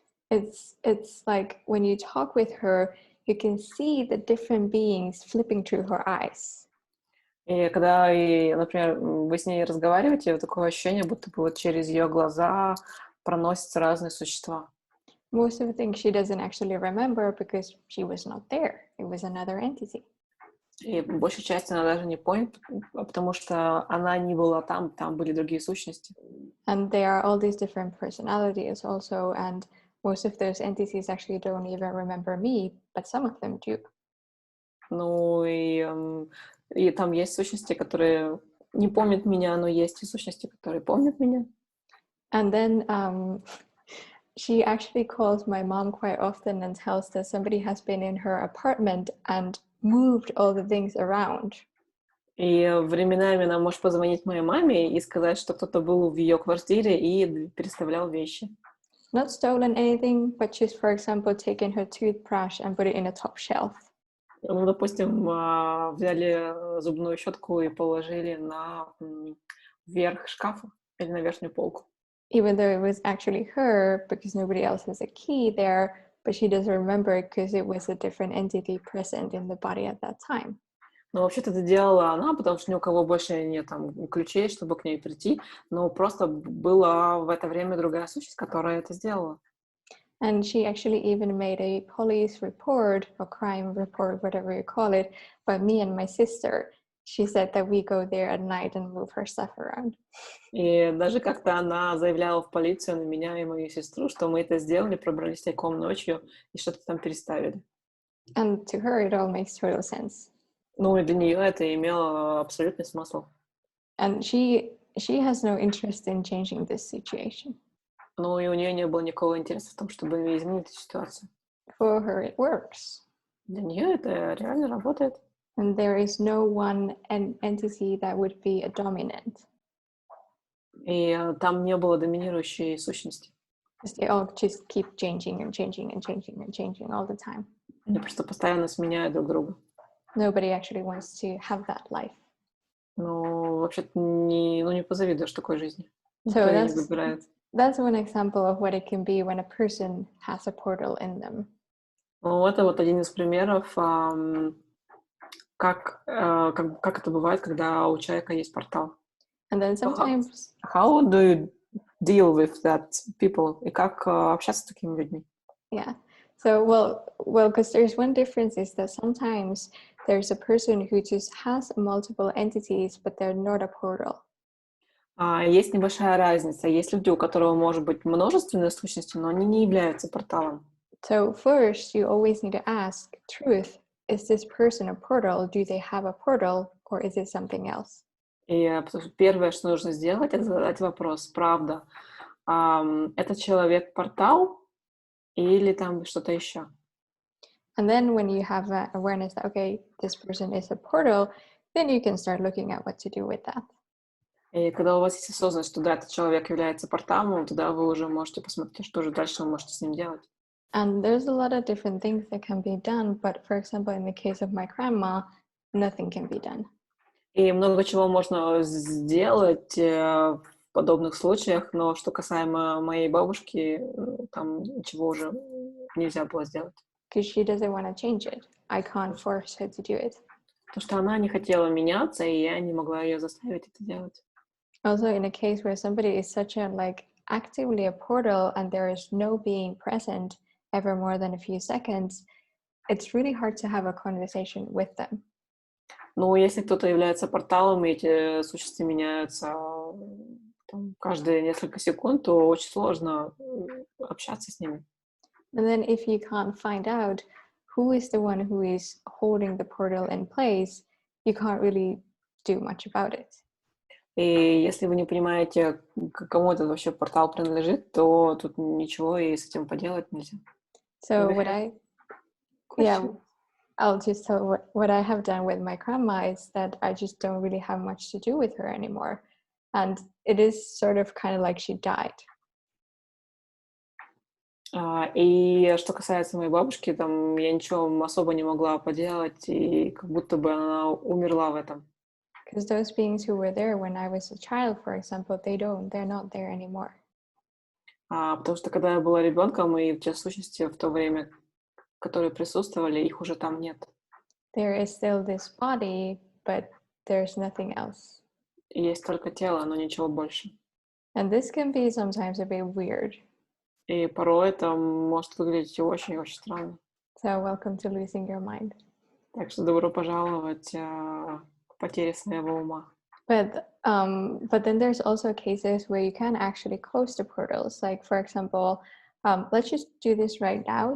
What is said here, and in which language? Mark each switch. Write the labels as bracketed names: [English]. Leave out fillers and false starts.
[English] It's like when you talk with her, you can see the different beings flipping through her eyes. [Russian] И когда, например, вы с ней разговариваете, вот такое ощущение, будто бы вот через ее глаза проносятся разные существа. [English] Most of the things she doesn't actually remember because she was not there. It was another entity. [Russian] И большей части она даже не помнит, потому что она не была там, там были другие сущности. [English] And there are all these different personalities also, and most of those entities actually don't even remember me, but some of them do. [Russian] Ну и там есть сущности, которые не помнят меня, но есть и сущности, которые помнят меня. [English] And then she actually calls my mom quite often and tells that somebody has been in her apartment and moved all the things around. [Russian] И временами она может позвонить моей маме и сказать, что кто-то был в ее квартире и переставлял вещи. [English] Not stolen anything, but just, for example, taken her toothbrush and put it in a top shelf. [Russian] Ну, допустим, взяли зубную щетку и положили на верх шкафа или на верхнюю полку. [English] Even though it was actually her, because nobody else has a key there, but she doesn't remember it because it was a different entity present in the body at that time. [Russian] Но вообще-то это делала она, потому что ни у кого больше нет там ключей, чтобы к ней прийти, но просто была в это время другая сущность, которая это сделала. [English] And she actually even made a police report or crime report, whatever you call it, by me and my sister. She said that we go there at night and move her stuff around. [Russian] И даже как-то она заявляла в полицию на меня и мою сестру, что мы это сделали, пробрались тайком ночью и что-то там переставили. [English] And to her, it all makes total sense. [Russian] Ну и для нее это имело абсолютный смысл. [English] And she has no interest in changing this situation. [Russian] Ну и у нее не было никакого интереса в том, чтобы изменить эту ситуацию. [English] For her, it works. [Russian] Для нее это реально работает. [English] And there is no one entity that would be a dominant. [Russian] И там не было доминирующей сущности. [English] Because they all just keep changing and changing and changing and changing all the time. [Russian] Они просто постоянно сменяют друг друга. [English] Nobody actually wants to have that life. [Russian] Ну, вообще-то не позавидуешь такой жизни. [English] So [Russian] Никто не выбирает. [English] that's one example of what it can be when a person has a portal in them. [Russian] Ну, это вот один из примеров, как это бывает, когда у человека есть портал. [English] And then sometimes... How do you deal with that people? [Russian] И как общаться с такими людьми? [English] Yeah. So, well, because there's one difference is that sometimes there's a person who just has multiple entities, but they're not a portal. [Russian] Есть небольшая разница. Есть люди, у которых может быть множественные сущности, но они не являются порталом. [English] So first, you always need to ask, truth, is this person a portal? Do they have a portal? Or is it something else? [Russian] И потому что первое, что нужно сделать, это задать вопрос, правда, этот человек портал или там что-то еще? [English] And then when you have that awareness that, okay, this person is a portal, then you can start looking at what to do with that. [Russian] И когда у вас есть осознанность, что да, этот человек является порталом, тогда вы уже можете посмотреть, что же дальше вы можете с ним делать. [English] And there's a lot of different things that can be done, but for example, in the case of my grandma, nothing can be done. [Russian] И много чего можно сделать в подобных случаях, но что касаемо моей бабушки, там ничего уже нельзя было сделать. [English] Because she doesn't want to change it. I can't force her to do it. [Russian] Потому что она не хотела меняться, и я не могла ее заставить это делать. [English] Also, in a case where somebody is such a actively a portal and there is no being present ever more than a few seconds, it's really hard to have a conversation with them. [Russian] Ну, если кто-то является порталом, и эти сущности меняются там, каждые несколько секунд, то очень сложно общаться с ними. [English] And then if you can't find out who is the one who is holding the portal in place, you can't really do much about it. [Russian] И если вы не понимаете, кому этот вообще портал принадлежит, то тут ничего и с этим поделать нельзя. [English] So I'll just tell what I have done with my grandma is that I just don't really have much to do with her anymore. And it is sort of kind of like she died. [Russian] И что касается моей бабушки, там я ничего особо не могла поделать, и как будто бы она умерла в этом. [English] Because those beings who were there when I was a child, for example, they're not there anymore. [Russian] Потому что когда я была ребенком, и те сущности в то время, которые присутствовали, их уже там нет. [English] There is still this body, but there's nothing else. [Russian] И есть только тело, но ничего больше. [English] And this can be sometimes a bit weird. [Russian] И порой это может выглядеть очень-очень странно. [English] So welcome to losing your mind. [Russian] Так что добро пожаловать к потере своего ума. [English] But then there's also cases where you can actually close the portals. Like, for example, let's just do this right now.